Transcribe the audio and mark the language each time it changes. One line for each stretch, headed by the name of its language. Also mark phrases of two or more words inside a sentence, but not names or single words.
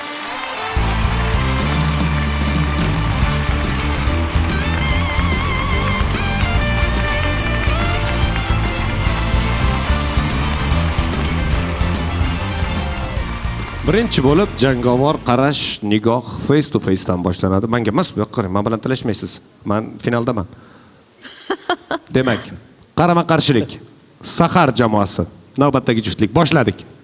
Uzbek: Birinchi bo'lib jangovar qarash, nigoh
English: face to face
Uzbek: dan boshlanadi. Menga emas, bu yoqqa qarang, men bilan talashmaysiz. Men finaldaman. Demak, qarama-qarshilik. Sahar jamoasi. Navbatdagi juftlik boshladik.